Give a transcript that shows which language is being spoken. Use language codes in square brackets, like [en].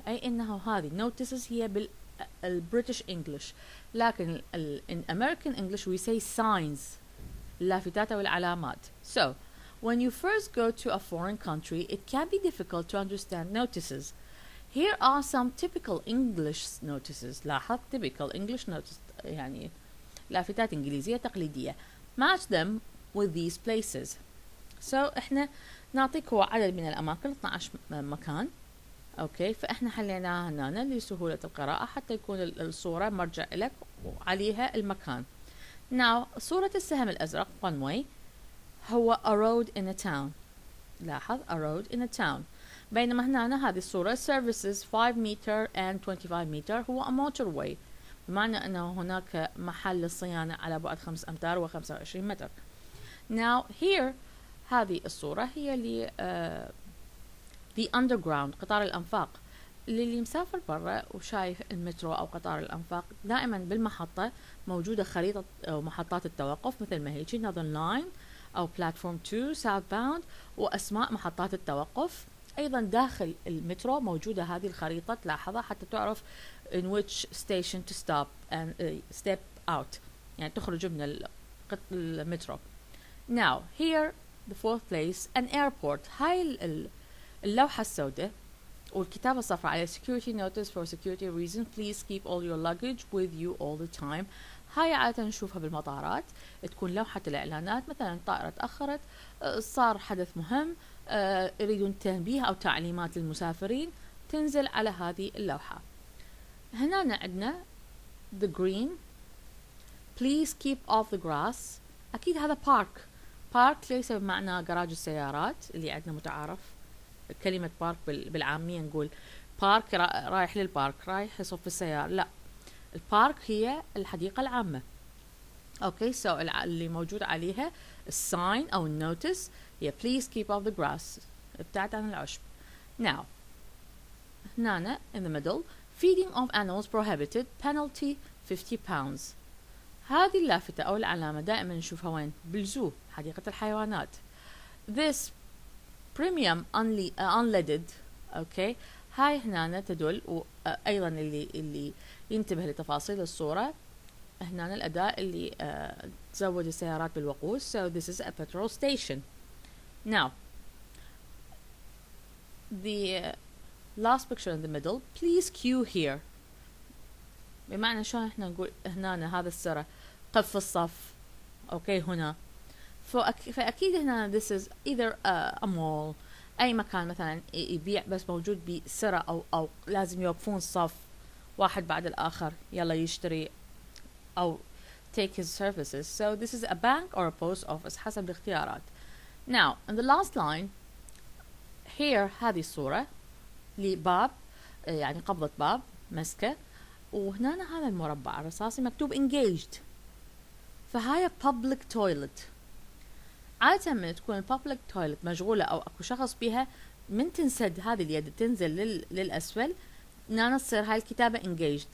[ar] أي إنه هذه notices هي بالبريتش English، لكن [en] in American English we say signs [ar] اللافتات أو العلامات. [en] So when you first go to a foreign country it can be difficult to understand notices. Here are some typical English notices. [ar] لاحظ [en] typical English notices [ar] يعني لافتات إنجليزية تقليدية. [en] Match them with these places. [ar] So احنا نعطيك هو عدد من الأماكن 12 مكان. أوكي فإحنا حليناها هنا لسهولة القراءة حتى يكون الصورة مرجع لك وعليها المكان. [en] Now [ar] صورة السهم الأزرق [en] one way هو a road in a town. لاحظ a road in a town. [ar] بينما هنا هذه الصورة [en] services 5 meter and 25 meter [ar] هو [en] a motorway، [ar] بمعنى أنه هناك محل للصيانة على بعد 5 أمتار و25 متر. [en] Now here [ar] هذه الصورة هي [en] the underground [ar] قطار الأنفاق. اللي مسافر برا وشايف المترو أو قطار الأنفاق دائما بالمحطة موجودة خريطة أو محطات التوقف مثل ما هيجي Northern Line أو [en] Platform 2 Southbound [ar] وأسماء محطات التوقف. أيضا داخل المترو موجودة هذه الخريطة تلاحظها حتى تعرف [en] in which station to stop and step out [ar] يعني تخرج من المترو. [en] Now here the fourth place an airport. [ar] هاي اللوحة السوداء والكتابة الصفراء على [en] security notice for security reason please keep all your luggage with you all the time. [ar] هاي عادة نشوفها بالمطارات تكون لوحة الإعلانات مثلا طائرة تأخرت صار حدث مهم يريدون تنبيه أو تعليمات للمسافرين تنزل على هذه اللوحة. هنا عندنا [en] the green please keep off the grass. [ar] أكيد هذا park ليس بمعنى جراج السيارات اللي عندنا متعارف كلمة بارك بالعامية نقول بارك رايح للبارك رايح يصف السيارة، لا البارك هي الحديقة العامة. اوكي سو اللي موجود عليها الساين او النوتس هي [en] please keep off the grass [ar] ابتعد عن العشب. [en] Now هنا in the middle feeding of animals prohibited penalty 50 pounds. [ar] هذه اللافتة أو العلامة دائما نشوفها وين؟ بالزو حديقة الحيوانات. [en] This premium unleaded okay [ar] هاي هنا تدل وأيضا اللي ينتبه لتفاصيل الصورة هنا الأداة اللي تزود السيارات بالوقود. [en] So this is a petrol station. Now the last picture in the middle please queue here. [ar] بمعنى شلون احنا نقول هنا هذا السرة قف الصف اوكي هنا فأكيد هنا [en] this is either a mall [ar] أي مكان مثلا يبيع بس موجود بسرة أو لازم يوقفون صف واحد بعد الآخر يلا يشتري أو [en] take his services. So this is a bank or a post office [ar] حسب الاختيارات. [en] Now in the last line here [ar] هذه الصورة لباب يعني قبضة باب مسكة وهنا هذا المربع الرصاصي مكتوب engaged فهاي public toilet. عادة من تكون البابليك تويلت مشغولة أو أكو شخص بيها، من تنسد هذه اليد تنزل للأسفل، هنا تصير هاي الكتابة engaged.